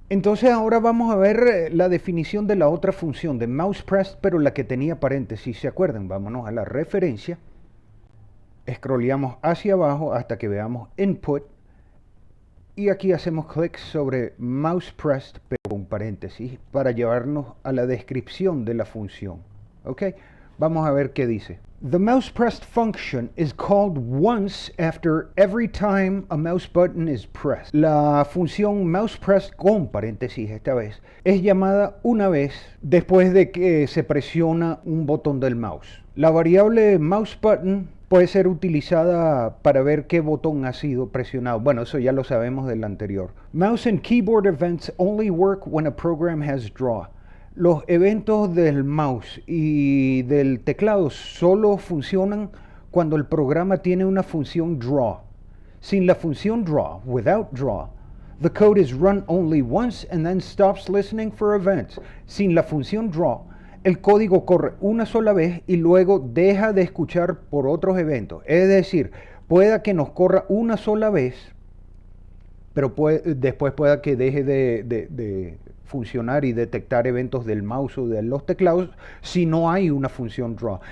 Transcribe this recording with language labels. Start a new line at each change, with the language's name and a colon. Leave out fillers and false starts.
Spanish: Entonces ahora vamos a ver la definición de la otra función de mousePressed, pero la que tenía paréntesis. ¿Se acuerdan? Vámonos a la referencia. Scrolleamos hacia abajo hasta que veamos input. Y aquí hacemos clic sobre mousePressed, pero con paréntesis, para llevarnos a la descripción de la función. ¿Ok? Vamos a ver qué dice.
English: The mousePressed function is called once after every time a mouse button is pressed.
Spanish: La función mousePressed con paréntesis esta vez es llamada una vez después de que se presiona un botón del mouse. La variable mouseButton puede ser utilizada para ver qué botón ha sido presionado. Bueno, eso ya lo sabemos del anterior.
English: Mouse and keyboard events only work when a program has draw.
Spanish: Los eventos del mouse y del teclado solo funcionan cuando el programa tiene una función draw. Sin la función draw,
English: without draw, the code is run only once and then stops listening for events.
Spanish: Sin la función draw, el código corre una sola vez y luego deja de escuchar por otros eventos. Es decir, pueda que nos corra una sola vez, pero después pueda que deje de funcionar y detectar eventos del mouse o de los teclados si no hay una función draw.